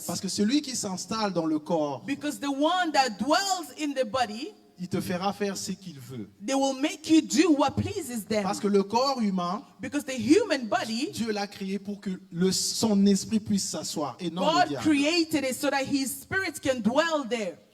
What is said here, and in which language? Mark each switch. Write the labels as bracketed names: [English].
[French] Parce que celui qui s'installe dans le corps, [English] Because the one that dwells in the body, [French] il te fera faire ce qu'il veut. [English] they will make you do what pleases them. [French] Parce que le corps humain, [English] Because the human body, [French] Dieu l'a créé pour que son esprit puisse s'asseoir et non le [English] God [French] diable. [English] created it so that his spirit can dwell there.